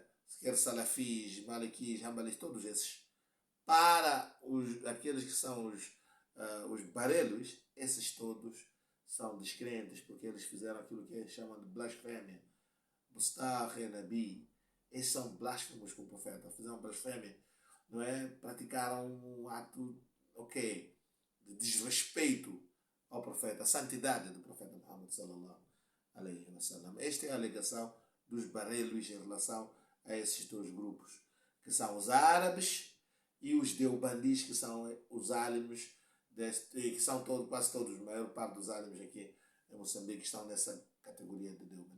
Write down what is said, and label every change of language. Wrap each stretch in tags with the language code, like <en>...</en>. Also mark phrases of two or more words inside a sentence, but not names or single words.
<pt>Quer salafis, malikis, hanbalis, todos esses, para aqueles que são os barelos, esses todos são descrentes, porque eles fizeram aquilo que eles chamam de blasfémia.</pt> <ar>مستحيل نبي,</ar> <pt>esses são blasfemos com o profeta, fizeram blasfémia, não é? Praticaram um ato ok, de desrespeito ao profeta, a santidade do profeta Muhammad</pt> <ar>صلى الله عليه وسلم.</ar> <pt>Esta é a alegação dos Bareilwis em relação a esses dois grupos, que são os árabes e os deobandis, que são os álimos, que são quase todos, a maior parte dos álimos aqui em Moçambique estão nessa categoria de deobandi.</pt>